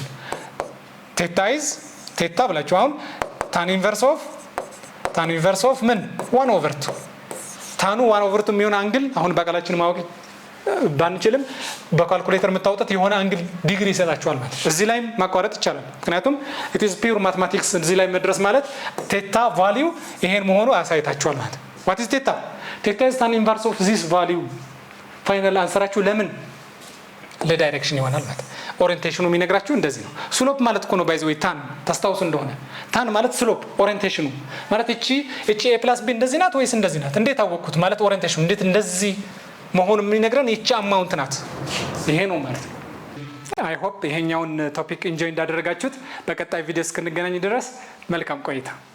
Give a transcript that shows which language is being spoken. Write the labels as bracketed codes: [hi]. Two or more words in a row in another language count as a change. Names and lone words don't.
[en] theta is theta [am] ብላችሁ አሁን [en] tan inverse of [am] ምን 1 ኦቨር 2 ታኑ 1 ኦቨር 2 የሚሆን አንግል አሁን በቃላችን ማወቅ ባንችልም በካልኩሌተር የምታወጣት የሆነ አንግል ዲግሪ ይሰጣችኋል ማለት እዚህ ላይ ማቋረጥ ይቻላል ምክንያቱም [en] it is pure mathematics [am] እዚህ ላይ መድረስ ማለት [en] theta value [am] ይሄን መሆኑ ያሳይታችኋል ማለት [en] what is theta is tan inverse of this value final answer [am] ለምን ለዳይሬክሽን ይሆናል ማለት ኦሪየንቴሽኑ የሚነግራችሁ እንደዚህ ነው ስሎፕ ማለት እኮ ነው [en] by the way [am] ታን ታስታውሱ እንደሆነ ታን ማለት ስሎፕ ኦሪየንቴሽኑ ማለት እቺ a + b እንደዚህ ናት ወይስ እንደዚህ ናት እንዴት አወቅኩት ማለት ኦሪየንቴሽኑ እንዴት እንደዚህ መሆኑ የሚነግረን እቺ አማውንት ናት ይሄ ነው ማለት ነው [en] I hope [am] ይሄኛውን [en] topic enjoy [am] እንዳደረጋችሁት በቀጣይ ቪዲዮ እስክንገናኝ ድረስ መልካም ቆይታ